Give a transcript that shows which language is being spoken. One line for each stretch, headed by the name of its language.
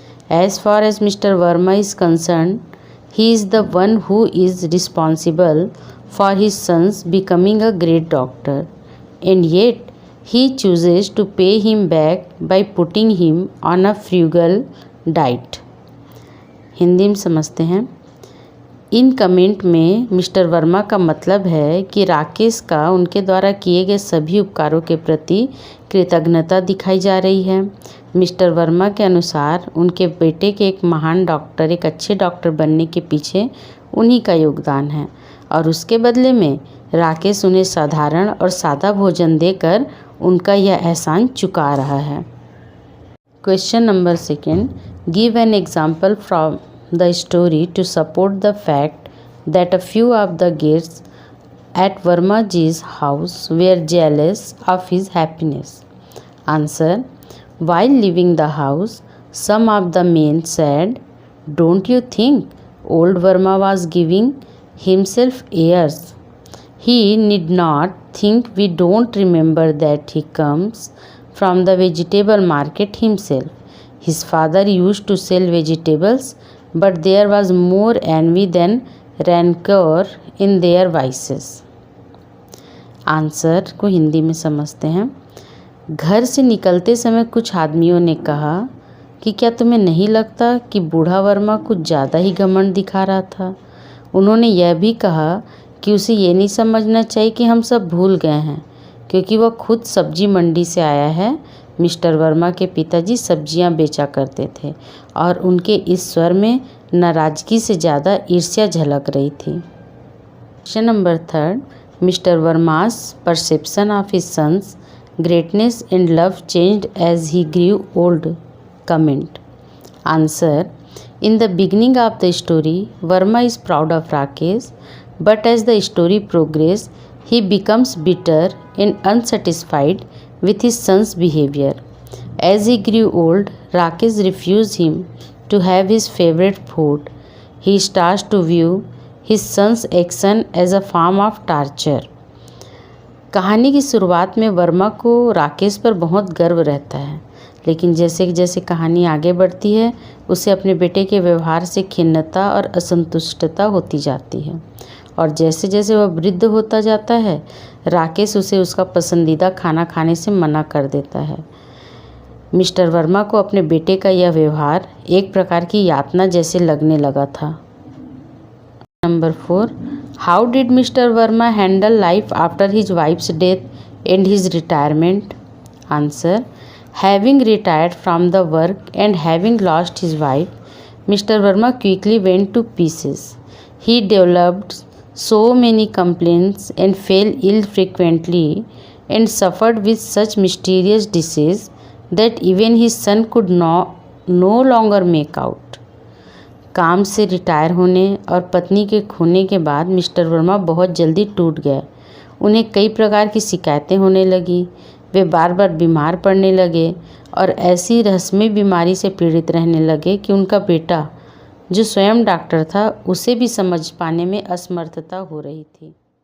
English: As far as Mr. Verma is concerned, he is the one who is responsible for his son's becoming a great doctor, and yet he chooses to pay him back by putting him on a frugal diet.
Hindi: Hindi में समझते हैं। In comment में mister Verma का मतलब है कि राकेश का उनके द्वारा किए गए सभी उपकारों के प्रति कृतज्ञता दिखाई जा रही है। मिस्टर वर्मा के अनुसार उनके बेटे के एक महान डॉक्टर, एक अच्छे डॉक्टर बनने के पीछे उन्हीं का योगदान है और उसके बदले में राकेश उन्हें साधारण और सादा भोजन देकर उनका यह एहसान चुका रहा है।
English: Question number 2. Give an example from the story to support the fact that a few of the guests at Vermaji's house were jealous of his happiness. Answer. While leaving the house, some of the men said, "Don't you think old Verma was giving himself airs? He need not think we don't remember that he comes from the vegetable market himself. His father used to sell vegetables, but there was more envy than rancor in their vices."
Hindi: Answer को हिंदी में समझते हैं। घर से निकलते समय कुछ आदमियों ने कहा कि क्या तुम्हें नहीं लगता कि बूढ़ा वर्मा कुछ ज़्यादा ही घमंड दिखा रहा था। उन्होंने यह भी कहा कि उसे ये नहीं समझना चाहिए कि हम सब भूल गए हैं, क्योंकि वह खुद सब्जी मंडी से आया है। मिस्टर वर्मा के पिताजी सब्जियां बेचा करते थे और उनके इस स्वर में नाराज़गी से ज़्यादा ईर्ष्या झलक रही थी।
English: Question number 3. Mister Verma's perception of his son's greatness and love changed as he grew old. Comment. Answer. In the beginning of the story, Verma is proud of Rakesh, but as the story progresses, he becomes bitter and unsatisfied with his son's behavior. As he grew old, Rakesh refused him to have his favorite food. He starts to view his son's action as a form of torture.
Hindi: कहानी की शुरुआत में वर्मा को राकेश पर बहुत गर्व रहता है, लेकिन जैसे जैसे कहानी आगे बढ़ती है उसे अपने बेटे के व्यवहार से खिन्नता और असंतुष्टता होती जाती है, और जैसे जैसे वह वृद्ध होता जाता है राकेश उसे उसका पसंदीदा खाना खाने से मना कर देता है। मिस्टर वर्मा को अपने बेटे का यह व्यवहार एक प्रकार की यातना जैसे लगने लगा था। Number 4.
English: How did mister Verma handle life after his wife's death and his retirement? Answer. Having retired from the work and having lost his wife, Mr. Verma quickly went to pieces. He developed so many complaints and fell ill frequently and suffered with such mysterious disease that even his son could no longer make out.
Hindi: काम से retire होने और पत्नी के खोने के बाद mister Verma बहुत जल्दी टूट गए। उन्हें कई प्रकार की शिकायतें होने लगी, वे बार बार बीमार पड़ने लगे और ऐसी रहस्यमयी बीमारी से पीड़ित रहने लगे कि उनका बेटा, जो स्वयं डॉक्टर था, उसे भी समझ पाने में असमर्थता हो रही थी।